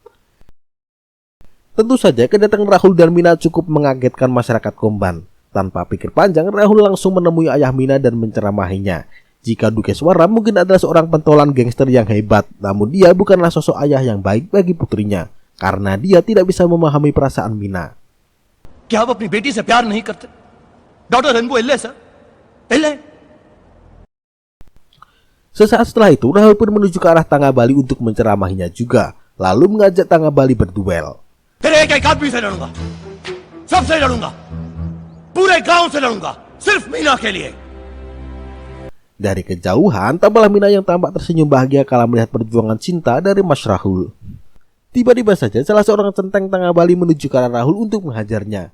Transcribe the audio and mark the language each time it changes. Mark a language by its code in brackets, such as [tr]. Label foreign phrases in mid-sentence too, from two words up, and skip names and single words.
[id] Tentu saja kedatangan Rahul dan Mina cukup mengagetkan masyarakat Komban. Tanpa pikir panjang, Rahul langsung menemui ayah Mina dan menceramahinya. Jika Dukeswara mungkin adalah seorang pentolan gangster yang hebat, namun dia bukanlah sosok ayah yang baik bagi putrinya, karena dia tidak bisa memahami perasaan Mina. [hi] क्या आप अपनी बेटी से प्यार नहीं करते? डॉक्टर रेनबो इल्ले सर, इल्ले. [id] Sesaat setelah itu, Rahul pun menuju ke arah Tangga Bali untuk menceramahinya juga, lalu mengajak Tangga Bali berduel. [hi] फिर एक एक आदमी से लड़ूंगा, सबसे लड़ूंगा, पूरे गांव से लड़ूंगा, सिर्फ मीना के लिए. [id] Dari kejauhan, tampaklah Mina yang tampak tersenyum bahagia kala melihat perjuangan cinta dari Mas Rahul. Tiba-tiba saja salah seorang centeng Tangga Bali menuju ke arah Rahul untuk menghajarnya.